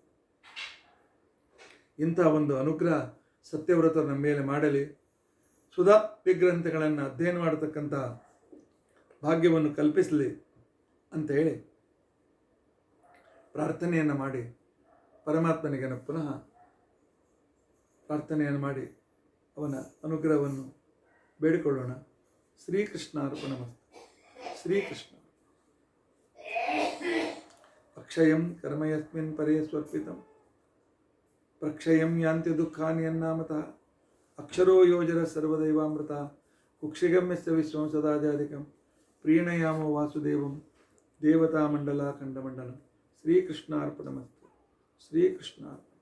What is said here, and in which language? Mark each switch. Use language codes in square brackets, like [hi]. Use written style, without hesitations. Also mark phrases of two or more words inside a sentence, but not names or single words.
[kn] ಇಂಥ ಒಂದು ಅನುಗ್ರಹ ಸತ್ಯವ್ರತರು ನಮ್ಮ ಮೇಲೆ ಮಾಡಲಿ, ಸುಧಾ ಗ್ರಂಥಗಳನ್ನು ಅಧ್ಯಯನ ಮಾಡತಕ್ಕಂಥ ಭಾಗ್ಯವನ್ನು ಕಲ್ಪಿಸಲಿ ಅಂತ ಹೇಳಿ ಪ್ರಾರ್ಥನೆಯನ್ನು ಮಾಡಿ ಪರಮಾತ್ಮನಿಗೆ ಪುನಃ ಪ್ರಾರ್ಥನೆಯನ್ನು ಮಾಡಿ ಅವನ ಅನುಗ್ರಹವನ್ನು ಬೇಡಿಕೊಳ್ಳೋಣ. [sa] ಶ್ರೀಕೃಷ್ಣ ಅರ್ಪಣಮಸ್ತು. ಶ್ರೀಕೃಷ್ಣ. ಅಕ್ಷಯಂ ಕರ್ಮಯಸ್ಮಿನ್ ಪರೇ ಸ್ವರ್ಪಿತಂ ಪ್ರಕ್ಷಯಂ ಯಾಂತಿ ದುಃಖಾನಿ ಅನ್ನಾಮತಃ ಅಕ್ಷರೋ ಯೋಜರ ಸರ್ವದೈವಾಮೃತ ಕುಕ್ಷಿಗಮ್ಯಸ್ಯ ವಿಶ್ವಂ ಸದಾಜಾಧಿಕಂ ಪ್ರೀಣಯಾಮೋ ವಾಸುದೇವಂ ದೇವತಾ ಮಂಡಲ ಖಂಡಮಂಡಲಂ. ಶ್ರೀಕೃಷ್ಣ ಅರ್ಪಣಮಸ್ತು. ಶ್ರೀಕೃಷ್ಣ.